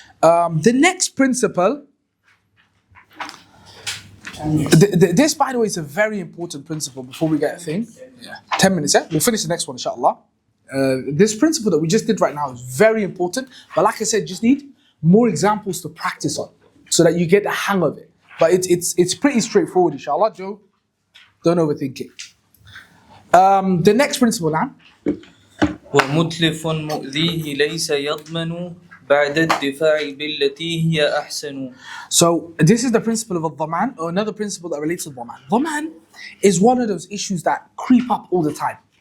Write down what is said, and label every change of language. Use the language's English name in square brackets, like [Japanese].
[English] The next principle, this by the way is a very important principle before we get a thing. Yeah. 10 minutes, yeah? We'll finish the next one, inshallah. This principle that we just did right now is very important. But like I said, just need more examples to practice on so that you get the hang of it. But it's pretty straightforward, inshallah, Joe. Don't overthink it. The next principle now. [Arabic] ومتلف مؤذيه ليس يضمن بعد الدفاع بالتي هي أحسن. [English] So this is the principle of al-Dhaman, or another principle that relates to Dhaman. Dhaman is one of those issues that creep up all the time.